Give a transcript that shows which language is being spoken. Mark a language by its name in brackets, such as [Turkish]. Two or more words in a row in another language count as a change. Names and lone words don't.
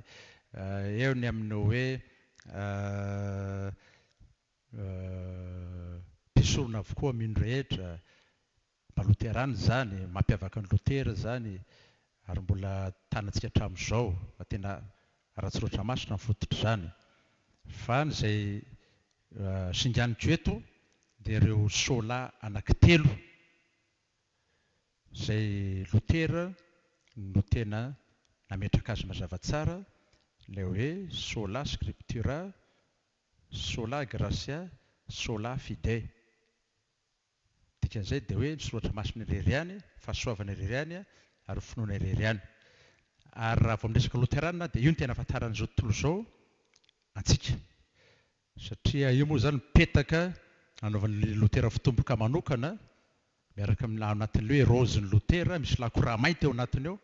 [Malagasy] Eo ny amin'ny hoe mpisorona avokoa amin'ino rehetra, maha-Luterana zany, mampiavaka ny Lutera zany, ary mbola tanantsika hatramin'izao, tena ara-tsoratra masina mifototra izany. Fa izay singaniko eto dia ireo sola anankitelo izay Lutera no tena nametraka azy mazava tsara, ilay hoe [Latin] sola scriptura, sola gratia, sola fide. [Malagasy] Dikan'izay dia hoe ny soratra masina irery ihany, fahasoavana irery ihany ary finoana irery ihany. Ary raha vao miresaka Luterana dia io no tena ahafantaran'izao tontolo izao antsika. Satria io moa zany mipetaka anaovan'ny Lutera fitomboka manokana, miaraka amin'ny anatin'ilay hoe rozin'ny Lutera, misy lakora mainty eo anatiny eo.